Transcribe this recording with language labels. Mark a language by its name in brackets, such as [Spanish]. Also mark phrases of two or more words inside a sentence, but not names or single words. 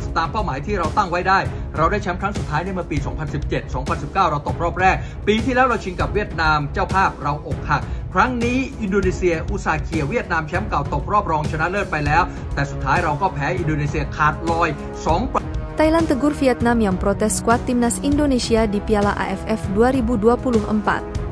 [Thai] ตามเป้าหมายที่เราตั้งไว้ได้เราได้แชมป์ครั้งสุดท้ายในเมื่อปี 2017 2019 เราตกรอบแรกปีที่แล้วเราชิงกับเวียดนามเจ้าภาพเราอกหักครั้งนี้อินโดนีเซียอุตสาห์เคลียร์เวียดนามแชมป์เก่าตกรอบรองชนะเลิศไปแล้วแต่สุดท้ายเราก็แพ้อินโดนีเซียขาดลอย [Indonesian] Thailand tegur Vietnam yang protes skuad timnas Indonesia di Piala AFF 2024.